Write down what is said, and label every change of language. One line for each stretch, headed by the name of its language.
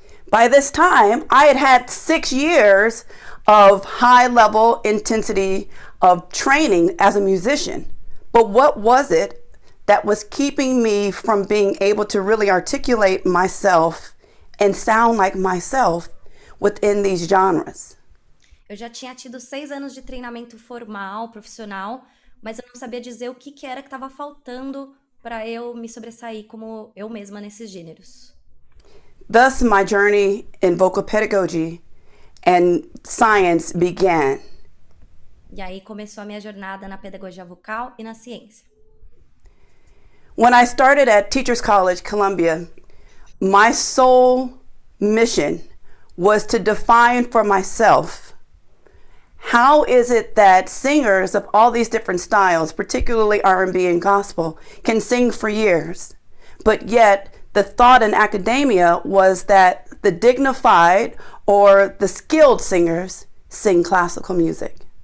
English: By this time, I had 6 years of high-level intensity of training as a musician. But what was it that was keeping me from being able to really articulate myself and sound like myself within these genres.
Portuguese: Eu já tinha tido 6 anos de treinamento formal, profissional, mas eu não sabia dizer o que era que estava faltando para eu me sobressair como eu mesma nesses gêneros.
English: Thus, my journey in vocal pedagogy and science began.
Portuguese: E aí começou a minha jornada na pedagogia vocal e na ciência.
English: When I started at Teachers College, Columbia, my sole mission was to define for myself how is it that singers of all these different styles, particularly R&B and gospel, can sing for years, but yet the thought in academia was that the dignified or the skilled singers sing classical music.